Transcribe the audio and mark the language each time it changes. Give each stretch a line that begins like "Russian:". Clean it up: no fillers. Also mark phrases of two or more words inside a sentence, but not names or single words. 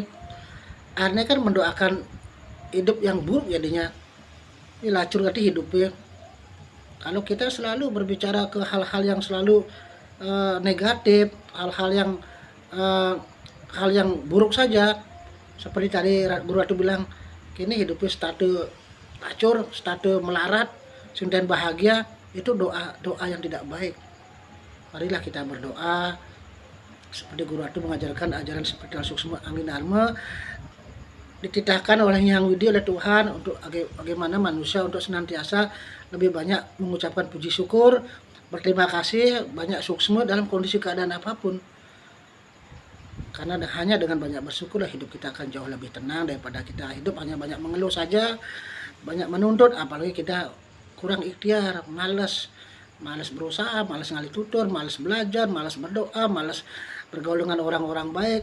Indonesian: Akhirnya kan mendoakan hidup yang buruk jadinya. Ini
Balinese: lacur gati
Indonesian: hidupnya. Kalau kita selalu berbicara ke hal-hal yang selalu negatif, hal yang buruk saja, seperti tadi Guru Ratu bilang, kini hidupnya
Balinese: statu lacur, statu melarat, sinten bahagia,
Indonesian: itu doa yang tidak baik. Marilah kita berdoa seperti Guru Ratu mengajarkan ajaran spiritual suksma Anglin Dharma, dititahkan oleh Yang Widi, oleh Tuhan, untuk bagaimana manusia untuk senantiasa lebih banyak mengucapkan puji syukur, berterima kasih, banyak suksma dalam kondisi keadaan apapun. Karena hanya dengan banyak bersyukurlah hidup kita akan jauh lebih tenang daripada kita hidup hanya banyak mengeluh saja, banyak menuntut, apalagi kita kurang ikhtiar, malas berusaha, malas
Balinese: ngali tutur,
Indonesian: malas belajar, malas berdoa, malas bergaul dengan orang-orang baik.